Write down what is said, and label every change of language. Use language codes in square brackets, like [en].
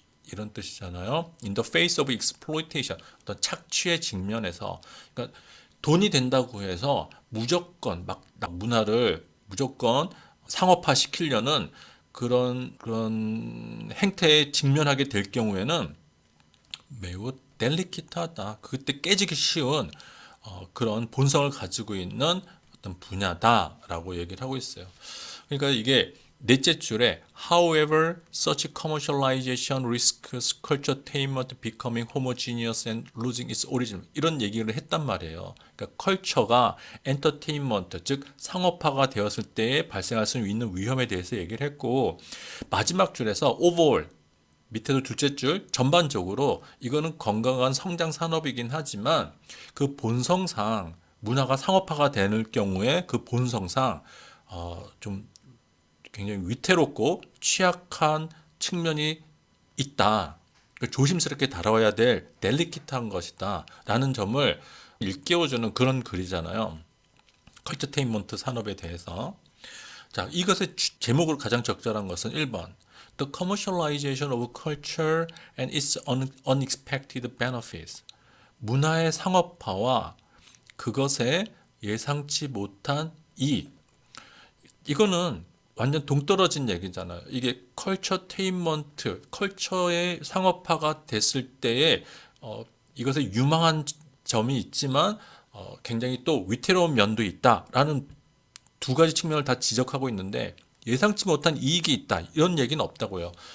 [ko] 이런 뜻이잖아요. [en] In the face of exploitation, [ko] 어떤 착취의 직면에서, 그러니까 돈이 된다고 해서 무조건 막 문화를 무조건 상업화 시키려는 그런 행태에 직면하게 될 경우에는 매우 델리키트하다. 그때 깨지기 쉬운 그런 본성을 가지고 있는 어떤 분야다라고 얘기를 하고 있어요. 그러니까 이게 넷째 줄에 [en] however such commercialization risks culturetainment becoming homogeneous and losing its origin, [ko] 이런 얘기를 했단 말이에요. 그러니까 컬처가 엔터테인먼트, 즉 상업화가 되었을 때 발생할 수 있는 위험에 대해서 얘기를 했고, 마지막 줄에서 overall, 밑에도 둘째 줄, 전반적으로 이거는 건강한 성장 산업이긴 하지만 그 본성상 문화가 상업화가 되는 경우에 그 본성상 좀 굉장히 위태롭고 취약한 측면이 있다. 조심스럽게 다뤄야 될 델리키트한 것이다. 라는 점을 일깨워주는 그런 글이잖아요. 컬처테인먼트 산업에 대해서. 자, 이것의 제목으로 가장 적절한 것은 1번. [en] The commercialization of culture and its unexpected benefits. [ko] 문화의 상업화와 그것의 예상치 못한 이익. 이거는 완전 동떨어진 얘기잖아요. 이게 컬처테인먼트, 컬처의 상업화가 됐을 때에 이것의 유망한 점이 있지만 굉장히 또 위태로운 면도 있다라는 두 가지 측면을 다 지적하고 있는데 예상치 못한 이익이 있다 이런 얘기는 없다고요.